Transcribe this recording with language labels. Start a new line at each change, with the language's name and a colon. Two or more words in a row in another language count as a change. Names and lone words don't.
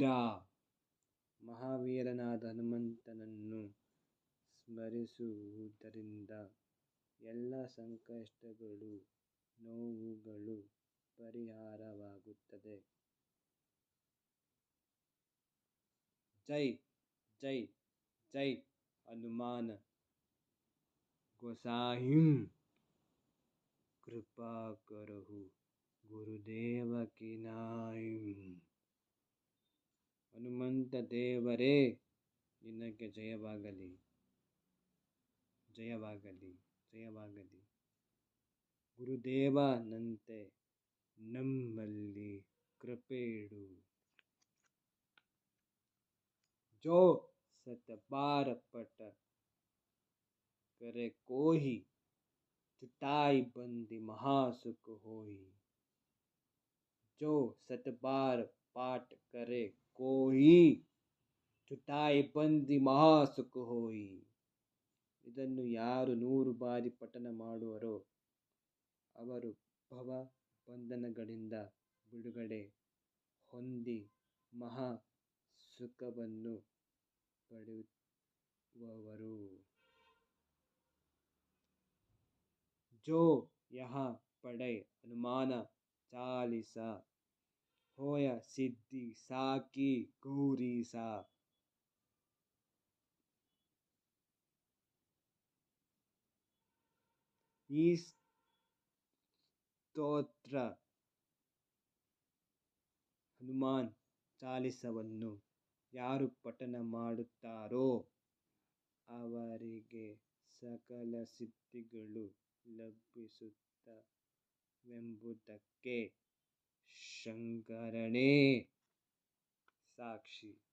Kannada: ಮಹಾವೀರನಾದ ಹನುಮಂತನನ್ನು ಸ್ಮರಿಸುವುದರಿಂದ ಎಲ್ಲ ಸಂಕಷ್ಟಗಳು ನೋವುಗಳು ಪರಿಹಾರವಾಗುತ್ತದೆ.
Awadhi: जै जै जै हनुमान गोसाहिं, कृपा करहु गुरुदेव की नाहिं.
Kannada: ಹನುಮಂತ ದೇವರೇ ನಿನಗೆ ಜಯವಾಗಲಿ, ಜಯವಾಗಲಿ, ಜಯವಾಗಲಿ. ಗುರುದೇವನಂತೆ ನಮ್ಮಲ್ಲಿ ಕೃಪೆ ಇಡು.
Awadhi: जो सतबार पट करे कोहि, जुटाई बंदी महासुख होई. जो सतबार पाठ करे कोई, जुटाई बंदी महासुख होई.
Kannada: ಇದನ್ನು ಯಾರು 100 ಬಾರಿ ಪಠನ ಮಾಡುವರೋ ಅವರು ಭವ ಬಂಧನಗಳಿಂದ ಬಿಡುಗಡೆ ಹೊಂದಿ ಮಹಾ ಸುಖವನ್ನು ಪಡೆಯುವವರು.
Awadhi: जो यहाँ पढ़े हनुमान चालीसा, होय सिद्धि साकी गौरी सा.
Kannada: ಈ ಸ್ತೋತ್ರ ಹನುಮಾನ್ ಚಾಲಿಸವನ್ನು ಯಾರು ಪಠನ ಮಾಡುತ್ತಾರೋ ಅವರಿಗೆ ಸಕಲ ಸಿದ್ಧಿಗಳು ಲಭಿಸುತ್ತವೆಂಬುದಕ್ಕೆ ಶಂಕರನೇ ಸಾಕ್ಷಿ.